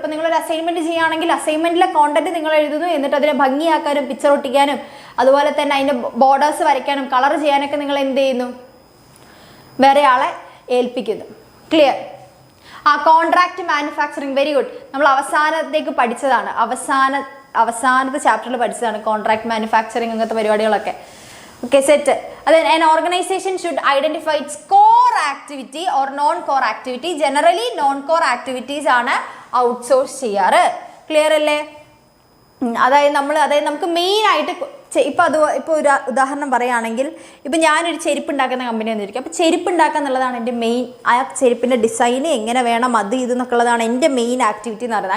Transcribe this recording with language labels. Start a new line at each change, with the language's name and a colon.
Malayalam: ഇപ്പം നിങ്ങളൊരു അസൈൻമെന്റ് ചെയ്യുകയാണെങ്കിൽ അസൈൻമെന്റിലെ കോണ്ടന്റ് നിങ്ങൾ എഴുതുന്നു, എന്നിട്ട് അതിനെ ഭംഗിയാക്കാനും പിക്ചർ ഒട്ടിക്കാനും അതുപോലെ തന്നെ അതിൻ്റെ ബോർഡേഴ്സ് വരയ്ക്കാനും കളർ ചെയ്യാനൊക്കെ നിങ്ങൾ എന്ത് ചെയ്യുന്നു, വേറെ ആളെ ഏൽപ്പിക്കുന്നു. Clear. Contract manufacturing, very good. നമ്മൾ അവസാനത്തേക്ക് പഠിച്ചതാണ്, അവസാനത്തെ ചാപ്റ്ററിൽ പഠിച്ചതാണ് കോൺട്രാക്ട് മാനുഫാക്ചറിങ് അങ്ങനത്തെ പരിപാടികളൊക്കെ. Okay, set. അതായത്
English: an organization should identify its core activity or non core activity.
Malayalam: Generally non core activities ആണ് ഔട്ട്സോഴ്സ് ചെയ്യാറ്. ക്ലിയർ അല്ലേ. അതായത് നമുക്ക് മെയിൻ ആയിട്ട് ഇപ്പോൾ ഒരു ഉദാഹരണം പറയുകയാണെങ്കിൽ, ഇപ്പം ഞാനൊരു ചെരുപ്പ് ഉണ്ടാക്കുന്ന കമ്പനി വന്നിരിക്കും. അപ്പോൾ ചെരുപ്പ് ഉണ്ടാക്കുക എന്നുള്ളതാണ് എൻ്റെ മെയിൻ. ആ ചെരുപ്പിൻ്റെ ഡിസൈന് എങ്ങനെ വേണം, അത് ഇതെന്നൊക്കെ ഉള്ളതാണ് എൻ്റെ മെയിൻ ആക്ടിവിറ്റി എന്ന് പറയുന്നത്.